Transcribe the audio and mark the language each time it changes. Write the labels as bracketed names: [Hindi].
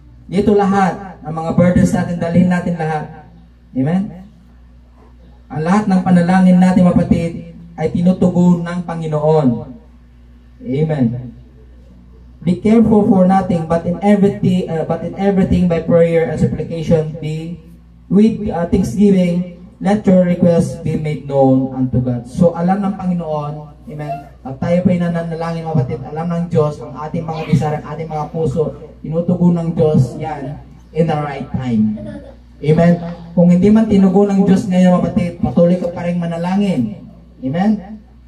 [Filipino] Dito lahat, ang mga burdens natin, dalhin natin lahat. Amen. Ang lahat ng panalangin natin mga kapatid ay tinutugon ng Panginoon. Amen. [English] Be careful for nothing, but in everything by prayer and supplication be with thanksgiving, let your requests be made known unto God. [Filipino] So alam ng Panginoon, amen. At tayo pa nananalangin mga kapatid, alam ng Diyos ang ating mga desire, ang ating mga puso, tinutugon ng Diyos yan [English] in the right time. [Filipino] Amen. Kung hindi man tinugon ng Diyos ngayon mga kapatid, patuloy ka pa rin manalangin. Amen.